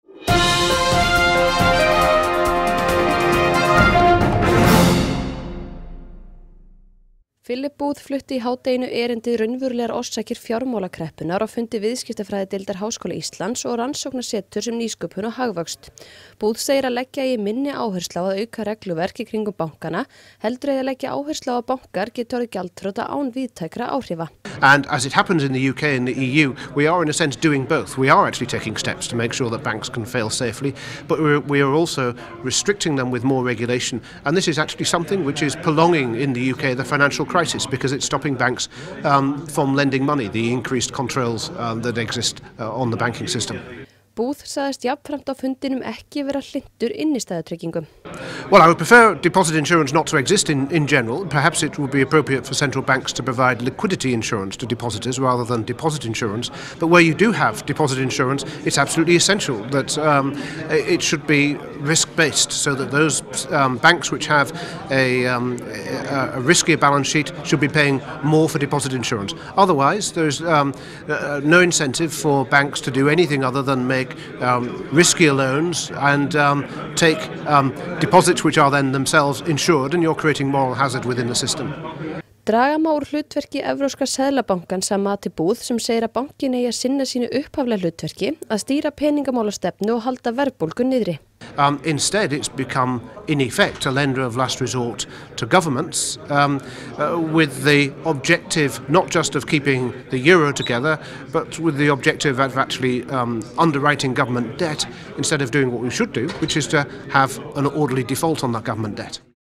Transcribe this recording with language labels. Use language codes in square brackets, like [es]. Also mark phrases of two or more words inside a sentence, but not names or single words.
[is] Philip Booth flutti í hádeginu erindi raunverulegar orsakir fjármálakreppunnar og fundi viðskiptafræðideildar Háskóla Íslands og rannsóknarseturs nýsköpun og hagvöxt. Booth segir að leggja í minni áherslu á að auka regluverk í kringum bankana, heldur að leggja áherslu á að bankar geti orðið gjaldþrota án víðtækra áhrifa. [en] And as it happens in the UK and the EU, we are in a sense doing both. We are actually taking steps to make sure that banks can fail safely, but we are also restricting them with more regulation. And this is actually something which is prolonging in the UK the financial crisis because it's stopping banks from lending money, the increased controls that exist on the banking system. [is] Booth sagðist jafnframt á fundinum ekki vera hlynntur innistæðutryggingum. [en] Well, I would prefer deposit insurance not to exist in general. Perhaps it would be appropriate for central banks to provide liquidity insurance to depositors rather than deposit insurance. But where you do have deposit insurance, it's absolutely essential that it should be risk-based, so that those banks which have a riskier balance sheet should be paying more for deposit insurance. Otherwise, there's no incentive for banks to do anything other than make riskier loans and take deposits which are then themselves insured, and you're creating moral hazard within the system. [is] Draga má úr hlutverki Evrópska seðlabankans að mati Booth sem segir að bankin eigi að sinna sínu upphaflega hlutverki að stýra peningamálastefnu og halda verðbólgu niðri. [en] Instead, it's become, in effect, a lender of last resort to governments with the objective not just of keeping the euro together, but with the objective of actually underwriting government debt instead of doing what we should do, which is to have an orderly default on that government debt.